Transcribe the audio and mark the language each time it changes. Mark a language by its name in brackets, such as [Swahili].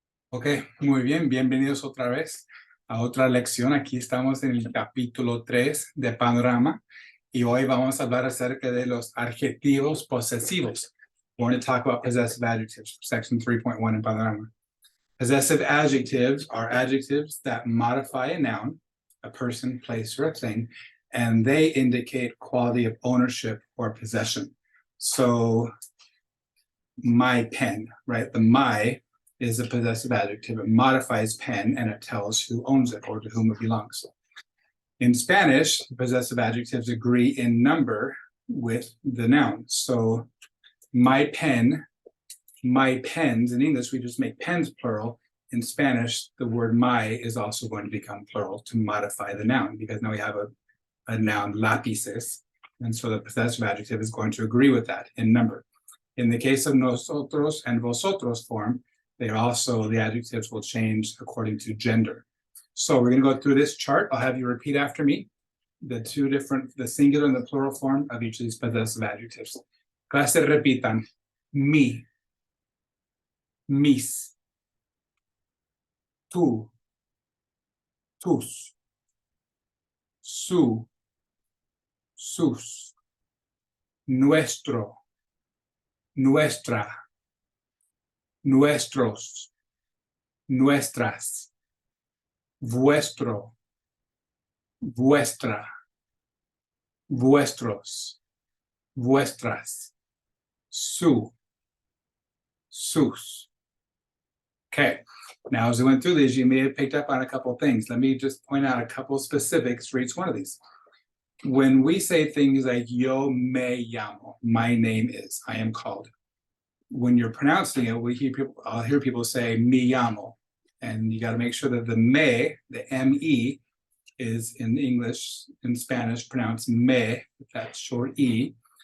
[Spanish] Ok, muy bien, bienvenidos otra vez a otra lección. Aquí estamos en el capítulo 3 de Panorama y hoy vamos a hablar acerca de los adjetivos posesivos. [English] We're going to talk about possessive adjectives, section 3.1 in Panorama. Possessive adjectives are adjectives that modify a noun, a person, place, or a thing, and they indicate quality of ownership or possession. So, my pen, right? The my is a possessive adjective. It modifies pen and it tells who owns it or to whom it belongs. In Spanish, possessive adjectives agree in number with the noun. So my pen, my pens, in English, we just make pens plural. In Spanish, the word my is also going to become plural to modify the noun because now we have a noun, lápices. And so the possessive adjective is going to agree with that in number. In the case of nosotros and vosotros form, they also, the adjectives will change according to gender. So we're going to go through this chart. I'll have you repeat after me the two different, the singular and the plural form of each of these possessive adjectives. [Spanish] Clase repitan. Mi, mis, tú, tus, su, sus, nuestro, nuestra, nuestros, nuestras, vuestro, vuestra, vuestros, vuestras, su, sus. [English] Okay, now as I went through these, you may have picked up on a couple of things. Let me just point out a couple of specifics for each one of these. When we say things like [Spanish] yo me llamo, [English] my name is, I am called. When you're pronouncing it, I'll hear people say mi llamo, and you got to make sure that the me, the me, is in English, in Spanish, pronounced me, with that short e.